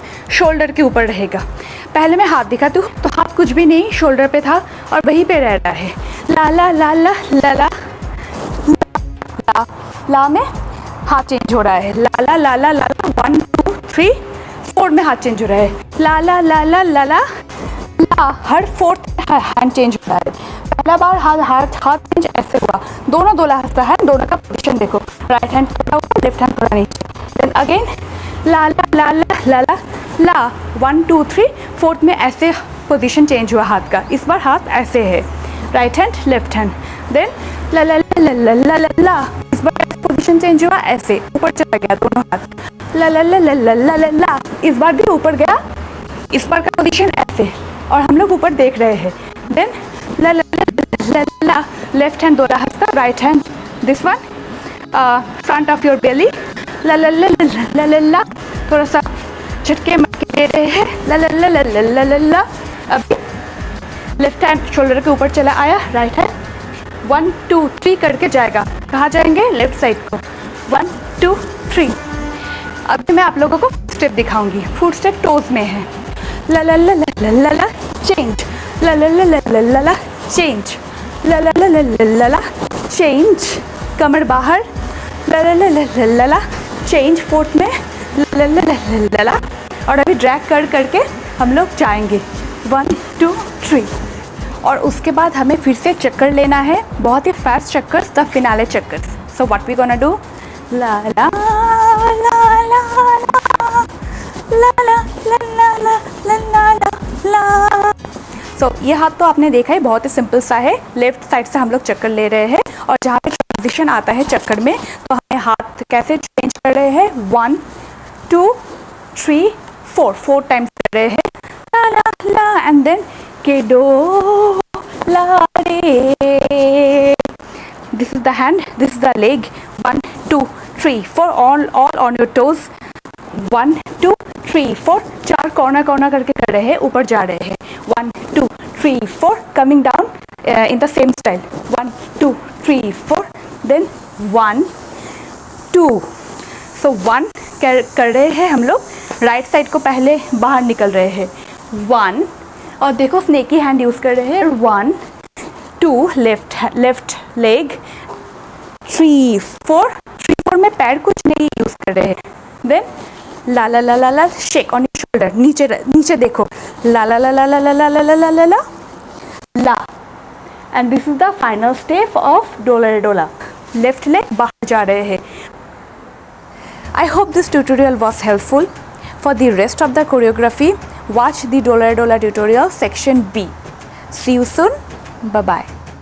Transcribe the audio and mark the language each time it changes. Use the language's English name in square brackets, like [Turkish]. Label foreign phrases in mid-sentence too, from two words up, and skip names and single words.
[Hindi] शोल्डर के ऊपर रहेगा। पहले मैं हाथ दिखाती हूँ, तो हाथ कुछ भी नहीं शोल्डर पे था और वहीं पे रह रहा है। ला ला ला ला ला ला ला, ला में हाथ चेंज हो रहा है। ला ला ला ला ला, 1 2 3 4 में हाथ चेंज हो रहा है। ला ला ला ला ला ला ला, हर [English] fourth hand change [Hindi] हो रहा है। पहला बार हाथ चेंज ऐसे हुआ, दोनों दो हाथ का हैंड, दोनों का पोजीशन देखो, [English] right hand [Hindi] थोड़ा ऊपर, [English] left hand [Hindi] थोड़ा नीचे। [English] then again [Hindi] ला ला ला ला ला ला ला, 1 2 3 फोर्थ में ऐसे [English] position change [Hindi] हुआ हाथ का। इस बार हाथ ऐसे है, [English] right hand left hand. [Hindi] देन ला ला ला ला ला ला ला, इस बार [English] position change [Hindi] हुआ, ऐसे ऊपर चला गया दोनों हाथ। ला ला ला ला ला ला ला ला, इस बार भी ऊपर गया, इस बार का पोजीशन ऐसे और हम लोग ऊपर देख रहे हैं। देन ला ला ला ला, [English] left hand [Hindi] दोनों हाथ का, [English] right hand this one, front of your belly. [Hindi] ला ला ला ला ला ला, थोड़ा सा झटके मटके दे रहे हैं। ला ला ला ला ला ला ला ला, अभी [English] left hand [Hindi] शोल्डर के ऊपर चला आया, [English] right hand [Hindi] 1 2 3 करके जाएगा। कहाँ जाएंगे? [English] left side [Hindi] को। 1 2 3। अभी मैं आप लोगों को स्टेप दिखाऊंगी। [English] foot step toes [Hindi] में है। ला ला ला ला ला ला, चेंज। ला ला ला ला ला ला, चेंज। ला ला ला ला ला ला, चेंज। कमर बाहर। ला ला ला ला ला ला, [English] change fourth [Hindi] में। ला ला ला ला ला, और अभी ड्रैग करके हम लोग जाएंगे 1 2 3। और उसके बाद हमें फिर से चक्कर लेना है, बहुत ही फास्ट चक्कर, [English] the finale [Hindi] चक्कर। [English] So what we gonna do? ला ला ला ला ला ला ला ला ला ला ला। [Hindi] सो ये हाथ तो आपने देखा है, बहुत ही सिंपल सा है। [English] left side [Hindi] से हम लोग चक्कर ले रहे हैं और जहाँ पे ट्रांजिशन आता है चक्कर में, तो हमें हाथ कैसे चेंज कर रहे हैं? 1 2 3 4 टाइम्स कर रहे हैं। ला ला ला, [English] And then के डो ला रे। This is the hand, this is the leg. 1 2 3 4, all on your toes. [Hindi] 1 2 3 4, 4 कॉर्नर करके कर रहे हैं, ऊपर जा रहे हैं। [English] 1 2 3 4, coming down in the same style. [Hindi] 1 2 3 4, देन 1 2। सो 1 कर रहे हैं हम लोग, [English] right side [Hindi] को पहले बाहर निकल रहे हैं। 1, और देखो [English] snaky hand [Hindi] यूज़ कर रहे हैं। [English] 1 2, left leg. [Hindi] 3 4 में पैर कुछ नहीं यूज़ कर रहे हैं। [English] देन ला ला ला ला ला, shake on your shoulder, [Hindi] नीचे देखो। ला ला ला ला ला ला ला ला ला ला ला ला, [English] And this is the final step of Dola Dola. left leg [Hindi] बाहर जा रहे हैं। [English] I hope this tutorial was helpful. For the rest of the choreography, watch the Dola Dola tutorial section B. See you soon. Bye bye.